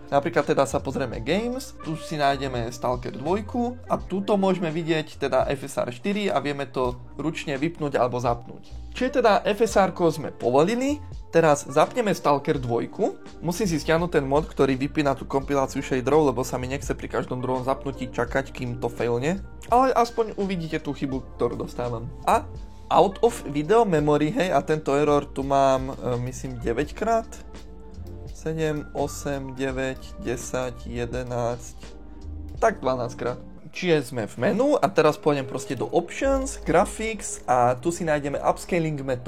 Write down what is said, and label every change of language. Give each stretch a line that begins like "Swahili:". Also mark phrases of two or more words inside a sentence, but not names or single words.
Slovak: Napríklad teda sa pozrieme Games, tu si nájdeme Stalker 2 a tuto môžeme vidieť teda FSR 4 a vieme to ručne vypnúť alebo zapnúť. Čiže teda FSR-ko sme povolili, teraz zapneme Stalker 2. Musím si stiahnuť ten mod, ktorý vypína tú kompiláciu shaderov, lebo sa mi nechce pri každom druhom zapnutí čakať, kým to failne. Ale aspoň uvidíte tú chybu, ktorú dostávam.
English: A out of video memory,
Slovak: hej, a tento error tu mám, myslím, 9 krát. 7, 8, 9, 10, 11, tak 12 krát. Čiže sme v menu a teraz pôjdem proste do Options, Graphics a tu si nájdeme Upscaling Method.